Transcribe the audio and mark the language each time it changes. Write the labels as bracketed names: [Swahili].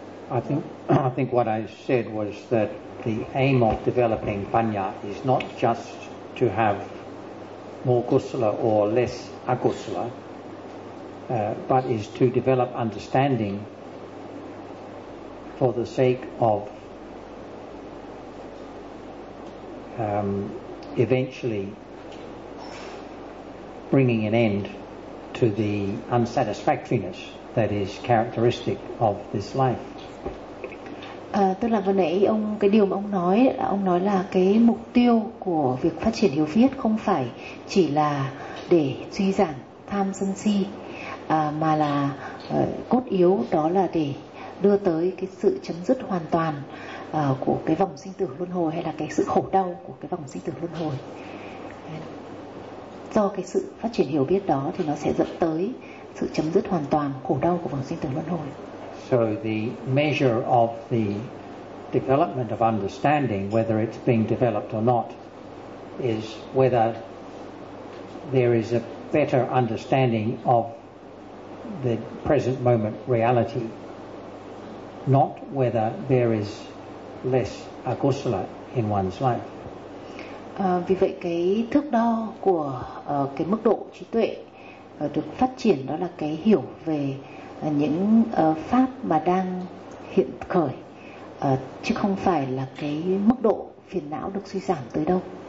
[English] I think what I said was that the aim of developing Panya is not just to have more kusala or less akusala, but is to develop understanding for the sake of eventually bringing an end to the unsatisfactoriness that is characteristic of this life. [Vietnamese] Tức là vừa nãy ông, cái điều mà ông nói là cái mục tiêu của việc phát triển hiểu biết không phải chỉ là để suy giảm tham sân si, mà là cốt yếu đó là để đưa tới cái sự chấm dứt hoàn toàn của cái vòng sinh tử luân hồi, hay là cái sự khổ đau của cái vòng sinh tử luân hồi. Do cái sự phát triển hiểu biết đó thì nó sẽ dẫn tới sự chấm dứt hoàn toàn khổ đau của vòng sinh tử luân hồi. [English] So the measure of the development of understanding, whether it's being developed or not, is whether there is a better understanding of the present moment reality, not whether there is less akusala in one's life. [Vietnamese] Vì vậy cái thước đo của cái mức độ trí tuệ được phát triển đó là cái hiểu về những pháp mà đang hiện khởi, chứ không phải là cái mức độ phiền não được suy giảm tới đâu.